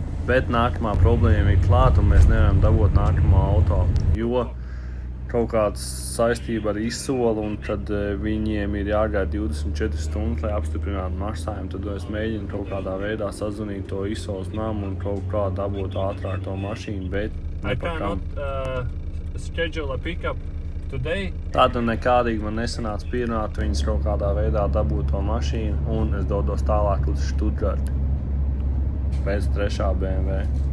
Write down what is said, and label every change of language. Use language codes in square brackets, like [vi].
[lv] Bet nākamā problēma ir klāt un mēs nevaram dabūt nākamo auto, jo kaut kāds saistība ar izsolu un tad viņiem ir jāgaida 24 stundas, lai apstiprinātu maksājumu. Tad es mēģinu kaut kādā veidā sazvanīt to izsoles namu un kaut kā dabūt ātrāk to mašīnu, bet nepakam. [en] Schedule a pickup today. [lv] Tātad nekādīgi man nesanāca pierunāt viņus kaut kādā veidā dabūt to mašīnu un es dodos tālāk uz Štutgarti pēc 3. BMW.